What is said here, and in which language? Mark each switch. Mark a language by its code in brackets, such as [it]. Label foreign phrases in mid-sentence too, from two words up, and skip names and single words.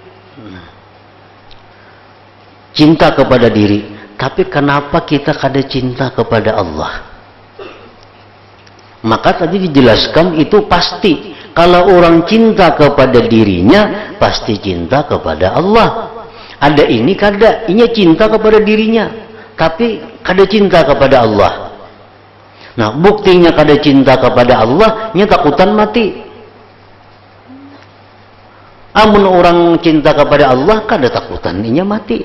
[id] Cinta kepada diri, tapi kenapa kita kada cinta kepada Allah? Maka tadi dijelaskan itu pasti, kalau orang cinta kepada dirinya, pasti cinta kepada Allah. [bjn] Ada ini kada, ini cinta kepada dirinya, tapi kada cinta kepada Allah. Nah, buktinya kada cinta kepada Allah, nya takutan mati. Amun orang cinta kepada Allah, kada takutan nya mati.